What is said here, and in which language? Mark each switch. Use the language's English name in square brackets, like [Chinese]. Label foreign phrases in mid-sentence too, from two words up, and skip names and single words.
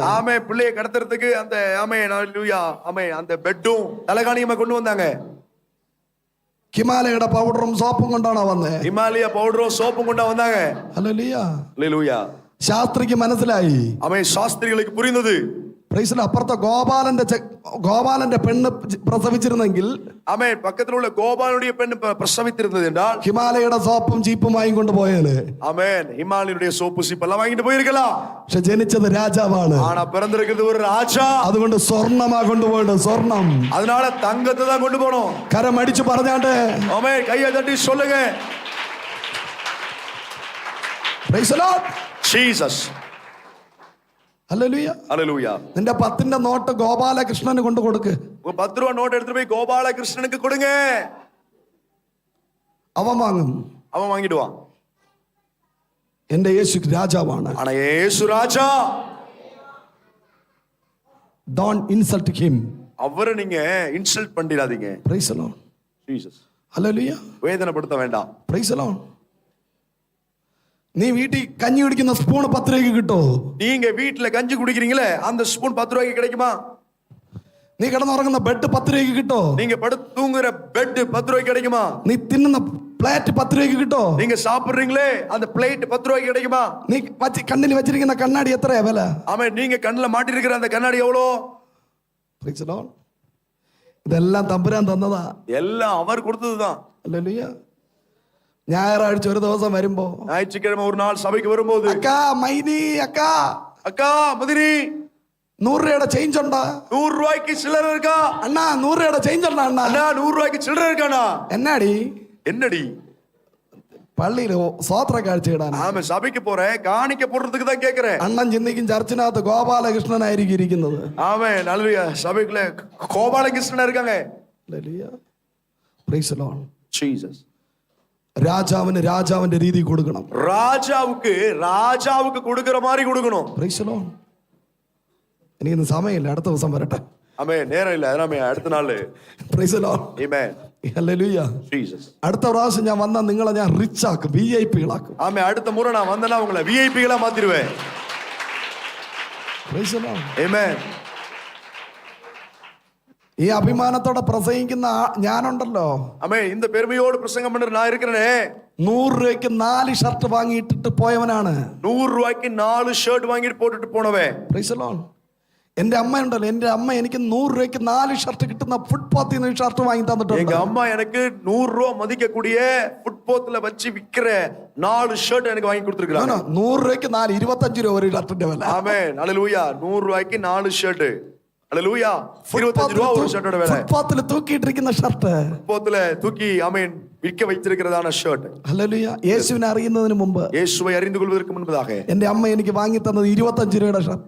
[Tamil] ஆமே பிள்ளையை கடத்துறதுக்கு அந்த ஆமே ஹalleluya ஆமே அந்த பெட்டும் தலகாணியுமா கொண்டு வந்தாங்க. [Malayalam] ഹിമാലയയുടെ പൗഡറും സോപ്പും കൊണ്ടാണ് വന്നത്. [Tamil] ஹிமாலய பவுடரும் சோப்பும் கொண்டு வந்தாங்க. [Malayalam] ഹല്ലേലൂയ. [Tamil] ஹalleluya. [Malayalam] ശാസ്ത്രിക്ക് മനസ്സിലായി. [Tamil] ஆமே சாஸ்திரிகளுக்கு புரிந்தது. [Malayalam] പ്രൈസിൽ അപ്പുറത്തെ ഗോപാലന്റെ പെണ്ണ് പ്രസവിച്ചിരുന്നെങ്കിൽ, [Tamil] ஆமே பக்கத்துல உள்ள கோபாலுடைய பெண் பிரசவித்திருந்தது என்றால் [Malayalam] ഹിമാലയയുടെ സോപ്പും ചീപ്പും വാങ്ങിക്കൊണ്ട് പോയേന്. [Tamil] ஆமென் ஹிமாலயனுடைய சோப்பு சீப்பு எல்லாம் வாங்கிட்டு போயிருக்கலாம். [Malayalam] പക്ഷെ ജനിച്ചത് രാജാവാണ്. [Tamil] ஆனா பிறந்திருக்கிறது ஒரு ராஜா. [Malayalam] അതുകൊണ്ട് സ്വർണ്ണമാ കൊണ്ടുപോകേണ്ടത്. സ്വർണം. [Tamil] அதனால தங்கத்தை தான் கொண்டு போனோம். [Malayalam] കരം അടിച്ചു പറഞ്ഞാണ്ട് [Tamil] ஆமென் கையை தட்டி சொல்லுங்க, [English] Praise the Lord. ജീസസ്. [Malayalam] ഹല്ലേലൂയ. [Tamil] ஹalleluya. [Malayalam] നിന്റെ 10ന്റെ നോട്ട് ഗോപാലകൃഷ്ണന് കൊണ്ട് കൊടുക്ക്. [Tamil] 10 ரூபாய் நோட் எடுத்து போய் கோபாலகிருஷ்ணனுக்கு கொடுங்க. [Malayalam] അവൻ വാങ്ങും. [Tamil] அவன் வாங்கிடுவான். [Malayalam] എന്റെ യേശു രാജാവാണ്. [Tamil] ஆனா இயேசு ராஜா. [English] Don't insult him. [Tamil] அவரை நீங்க இன்சல்ட் பண்ணிடாதீங்க. [English] Praise the Lord. [Tamil] ஜீசஸ். [Malayalam] ഹല്ലേലൂയ. [Tamil] வேதனைப்படுத்த வேண்டாம். [English] Praise the Lord. [Malayalam] നീ വീട്ടിൽ കഞ്ഞി കുടിക്കുന്ന സ്പൂൺ 10 രൂപയ്ക്ക് കിട്ടോ? [Tamil] நீங்க வீட்டுல கஞ்சி குடிக்கிறீங்களே அந்த ஸ்பூன் 10 ரூபாய்க்கு கிடைக்குமா? [Malayalam] നീ കിടന്നുറങ്ങുന്ന ബെഡ് 10 രൂപയ്ക്ക് കിട്ടോ? [Tamil] நீங்க படுத்து தூங்குற பெட் 10 ரூபாய்க்கு கிடைக்குமா? [Malayalam] നീ തിന്നുന്ന പ്ലേറ്റ് 10 രൂപയ്ക്ക് കിട്ടോ? [Tamil] நீங்க சாப்பிடுறீங்களே அந்த பிளேட் 10 ரூபாய்க்கு கிடைக்குமா? [Malayalam] നീ കണ്ണിൽ വെച്ചിരിക്കുന്ന കണ്ണാടി എത്രയാ വില? [Tamil] ஆமா, நீங்க கண்ணுல மாட்டி இருக்கிற அந்த கண்ணாடி எவ்வளோ? [English] Praise the Lord. [Malayalam] ഇതെല്ലാം തമ്പുരാൻ തന്നതാ. [Tamil] எல்லாம் அவர் கொடுத்ததுதான். [Malayalam] ഹല്ലേലൂയ. ഞായറാഴ്ച ഒരു ദിവസം വരുമ്പോ [Tamil] ஞாயிற்றுக்கிழமை ஒரு நாள் சபைக்கு வரும்போது, [Malayalam] അക്കാ മൈനി അക്കാ [Tamil] அக்கா மதினி [Malayalam] 100 രൂപയുടെ ചേഞ്ച് ഉണ്ടാ? [Tamil] 100 ரூபாய்க்கு சில்லறை இருக்கா? [Malayalam] അണ്ണാ 100 രൂപയുടെ ചേഞ്ച് ഉണ്ടാ അണ്ണാ? [Tamil] அண்ணா 100 ரூபாய்க்கு சில்லறை இருக்கானா? [Malayalam] എന്നാടി? [Tamil] என்னடி? [Malayalam] പള്ളിയിൽ സ്വോത്ര കാഴ്ച ഇടാൻ. [Tamil] ஆமா, சபைக்கு போறேன், காணிக்க போடுறதுக்கு தான் கேக்குறேன். [Malayalam] അണ്ണൻ ചിന്തിക്കും ചർച്ചിനകത്ത് ഗോപാലകൃഷ്ണനായിരിക്കും ഇരിക്കുന്നത്. [Tamil] ஆமா, நல்ல சபைக்குள்ள கோபாலகிருஷ்ணன் இருக்காங்க. [Malayalam] ഹല്ലേലൂയ. [English] Praise the Lord. [Tamil] ஜீசஸ். [Malayalam] രാജാവിന് രാജാവിന്റെ രീതി കൊടുക്കണം. [Tamil] ராஜாவுக்கு கொடுக்கிற மாதிரி கொடுக்கணும். [English] Praise the Lord. [Malayalam] ഇനി ഇന്ന് സമയമില്ല, അടുത്ത ദിവസം വരട്ടെ. [Tamil] ஆமென். நேரம் இல்ல, அதனால அடுத்த நாள். [English] Praise the Lord. [Tamil] ஆமென். [Malayalam] ഹല്ലേലൂയ. [Tamil] ஜீசஸ். [Malayalam] അടുത്ത പ്രാവശ്യം ഞാൻ വന്നാൽ നിങ്ങളെ ഞാൻ റിച്ച് ആക്കും, VIP-കളാക്കും. [Tamil] ஆமென். அடுத்த முறை நான் வந்தேன்னா உங்களை VIP-களா மாத்திடுவேன். [English] Praise the Lord. [Tamil] ஆமென். [Malayalam] ഈ അഭിമാനത്തോടെ പ്രസംഗിക്കുന്ന ഞാനുണ്ടല്ലോ, [Tamil] ஆமென். இந்த பெருமையோடு பிரசங்கம் பண்ற நான் இருக்கிறேனே, [Malayalam] 100 രൂപയ്ക്ക് 4 ഷർട്ട് വാങ്ങിയിട്ടിട്ട് പോയവനാണ്. [Tamil] 100 ரூபாய்க்கு 4 ஷர்ட் வாங்கிட்டு போட்டுட்டு போனவன். [English] Praise the Lord. [Malayalam] എന്റെ അമ്മ ഉണ്ടല്ലോ, എന്റെ അമ്മ എനിക്ക് 100 രൂപയ്ക്ക് 4 ഷർട്ട് കിട്ടുന്ന ഫുട്പാത്തിൽ നിന്ന് ഷർട്ട് വാങ്ങി തന്നിട്ടുണ്ട്. [Tamil] எங்க அம்மா எனக்கு 100 ரூபாய் மதிக்கக்கூடிய ஃபுட்பாத்ல வச்சு விக்கிற 4 ஷர்ட் எனக்கு வாங்கி கொடுத்திருக்காங்க. [Malayalam] 100 രൂപയ്ക്ക് 4, 25 രൂപ ഒരു ഷർട്ടിന്റെ വില. [Tamil] ஆமென். ஹல்லேலூயா. 100 ரூபாய்க்கு 4 ஷர்ட். ஹல்லேலூயா. 25 ரூபாய் ஒரு ஷர்ட்டோட விலை. [Malayalam] ഫുട്പാത്തിൽ തൂക്കിയിട്ടിരിക്കുന്ന ഷർട്ട്, [Tamil] ஃபுட்பாத்ல தூக்கி ஆமென் விற்க வைத்திருக்கிறதான ஷர்ட். [Malayalam] ഹല്ലേലൂയ. യേശുവിനെ അറിയുന്നതിന് മുമ്പ്, [Tamil] இயேசுவை அறிந்து கொள்வதற்கு முன்பதாக [Malayalam] എന്റെ അമ്മ എനിക്ക് വാങ്ങി തന്നത് 25 രൂപയുടെ ഷർട്ട്.